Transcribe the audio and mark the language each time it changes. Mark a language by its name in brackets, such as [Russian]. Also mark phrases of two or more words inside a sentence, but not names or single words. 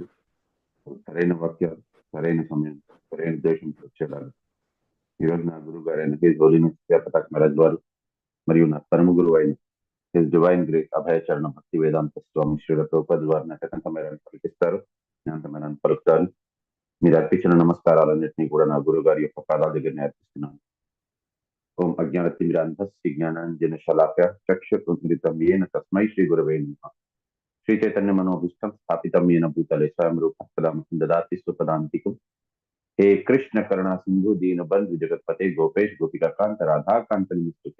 [Telugu] సరైన వాక్యాలు, సరైన సమయం, సరైన దేశం వచ్చేలాగా ఈరోజు నా గురువు గారైన [English] His Holiness [Telugu] జయప్రకాష్ మహారాజ్ వారు మరియు నా పరమ గురువు అయిన [English] His Divine Grace [Telugu] అభయచరణ భక్తి వేదాంత స్వామి శ్రీల ప్రభుపాద వారు నటకంతమేరని పలికిస్తారు, జ్ఞానతమేరని పలుకుతారు. మీరు అర్పించిన నమస్కారాలన్నింటినీ కూడా నా గురువు గారి యొక్క పాదాల దగ్గర అర్పిస్తున్నాను. [Sanskrit] ओम अज्ञानतिमिरान्धस्य ज्ञानाञ्जनशलाकया चक्षुरुन्मिलितं येन तस्मै श्रीगुरवे नमः। श्रीचैतन्य मनोभीष्टं स्थापितं येन भूतले स्वयं रूपं सदा मह्यं ददाति स्वपदान्तिकं। हे कृष्ण करुणा सिन्धु दीनबन्धु जगत्पते गोपेश गोपिकाकान्त राधाकान्त नमोस्तुते।